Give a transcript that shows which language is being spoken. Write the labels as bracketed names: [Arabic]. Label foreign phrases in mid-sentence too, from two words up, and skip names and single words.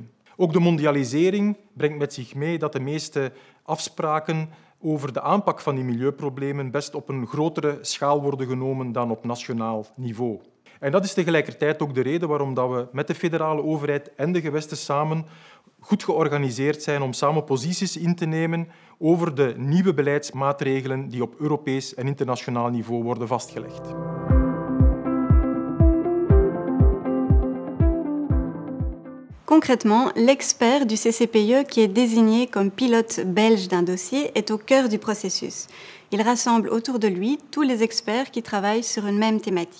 [Dutch] Ook de mondialisering brengt met zich mee dat de meeste afspraken over de aanpak van die milieuproblemen best op een grotere schaal worden genomen dan op nationaal niveau. En dat is tegelijkertijd ook de reden waarom we met de federale overheid en de gewesten samen goed georganiseerd zijn om samen posities in te nemen over de nieuwe beleidsmaatregelen die op Europees en internationaal niveau worden vastgelegd. [French] Concrètement, l'expert du CCPE qui est désigné comme pilote belge d'un dossier est au cœur du processus. Il rassemble autour de lui tous les experts qui travaillent sur une même thématique.